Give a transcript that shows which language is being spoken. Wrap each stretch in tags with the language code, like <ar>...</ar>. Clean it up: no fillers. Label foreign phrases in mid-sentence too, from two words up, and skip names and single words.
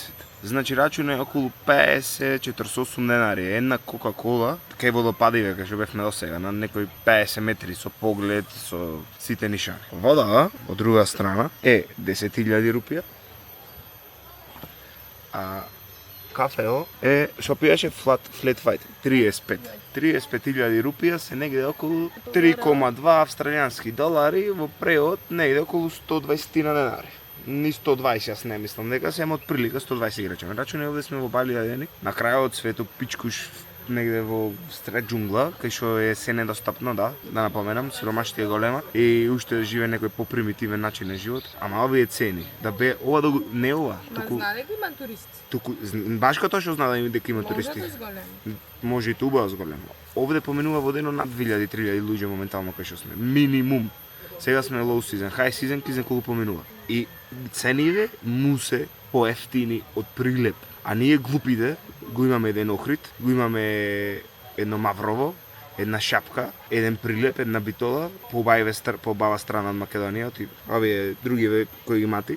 <mk>Значи рачуна е околу 50-48 денари. Една Кока-кола, кај водопадиве, кај што бевме до сега, на некои 50 метри со поглед, со сите нишани. Вода, од друга страна, е 10.000 рупија, а кафео е, што пиеше</mk> <en>flat white,</en> <mk>35.000 рупија се негде околу 3,2 австралијански долари, во преод негде околу 120 денари. Ни 120, јас не мислам дека се од прилика 120 играчи. Рачуне овде сме во Бали јадени, на крајот свето пичкуш негде во сред џунгла, кај што е се недостапно, да напоменам, сиромаштија е голема и уште живее некој попримитивен начин на живот, ама овие цени, да бе ова да не ова, туку знае дека има туристи. Туку баш како што знае дека има туристи. Може и туба зголемо. Овде поминува во дено над 2000-3000 луѓе моментално кај што сме. Минимум. Сега сме</mk> <en>low season, high season</en> <mk>ки колку поминува. И цените му се поевтини од Прилеп. А ние глупите го имаме еден Охрид, го имаме едно Маврово, една Шапка, еден Прилеп, една Битола, побава страна од Македонија, и овие другиве кои ги мати.</mk>